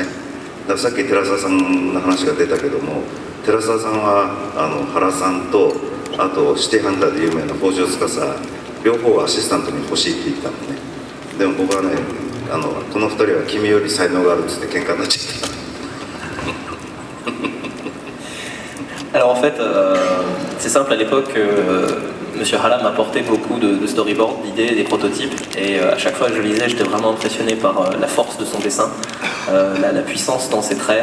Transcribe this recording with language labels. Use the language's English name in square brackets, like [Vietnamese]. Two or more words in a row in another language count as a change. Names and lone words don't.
[Japanese] だからさっき寺澤さんの話が出たけども、寺澤さんは原さんとあとシティハンターで有名な北条司両方アシスタントに欲しいって言ったのね。でも僕はねこの2人は君より才能があるっつって喧嘩になっちゃった。 [French] Alors en fait, c'est simple, à l'époque, Monsieur Hara m'apportait beaucoup de storyboards, d'idées, des prototypes, et à chaque fois que je lisais, j'étais vraiment impressionné par la force de son dessin, la puissance dans ses traits.